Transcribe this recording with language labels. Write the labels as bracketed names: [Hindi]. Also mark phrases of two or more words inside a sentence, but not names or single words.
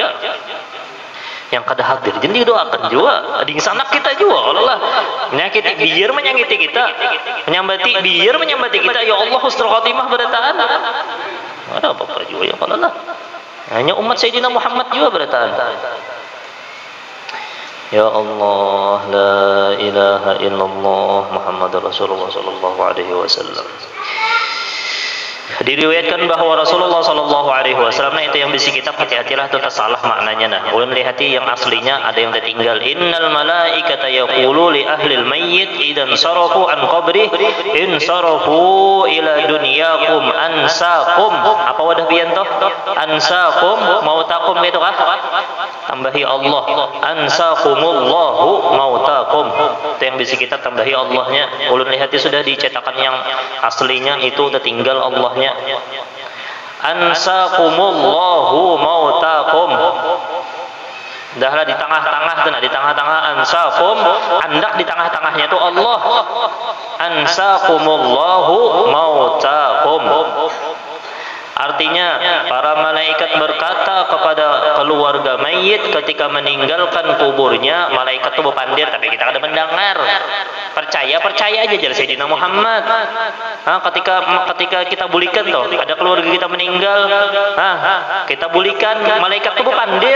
[Banjar] Yang kada hadir jadi doakan juga di sana kita juga kalau lah menyakiti biar menyakiti kita menyambati biar menyambati kita ya Allah [Arabic] حسن الخاتمة [Banjar] berataan ada apa-apa juga ya kalau lah hanya umat Sayyidina Muhammad juga berataan. [Arabic] يا الله لا إله إلا الله محمد رسول الله صلى الله عليه وسلم. [Banjar] Diriwayatkan bahwa Rasulullah [Arabic] صلى الله عليه وسلم [Banjar] itu yang bisi kitab hati-hatilah itu salah maknanya nah. Ulun lihati yang aslinya ada yang tertinggal. [Arabic] إن الملائكة يقولون لأهل الميت إذا انصرفوا عن قبره إن انصرفوا إلى دنياكم أنساكم. [Banjar] Apa wadah pian toh? [Arabic] أنساكم موتاكم [Banjar] gitu kah? Tambahi Allah. [Arabic] أنساكم الله موتاكم. [Banjar] Itu yang bisi kitab tambahi Allahnya. Ulun lihati sudah dicetakan yang aslinya itu tertinggal Allah. [Arabic] أنساكم الله موتاكم. [Banjar] Dahlah di tengah-tengah tuh, di tengah-tengah ansakum, andak di tengah-tengahnya itu Allah. [Arabic] أنساكم الله موتاكم. [Banjar] Artinya para malaikat berkata kepada keluarga mayit ketika meninggalkan kuburnya, malaikat itu berpandir tapi kita ada mendengar. Percaya aja jadi Sayyidina Muhammad. Ketika kita bulikan tuh, ada keluarga kita meninggal, kita bulikan, malaikat itu berpandir.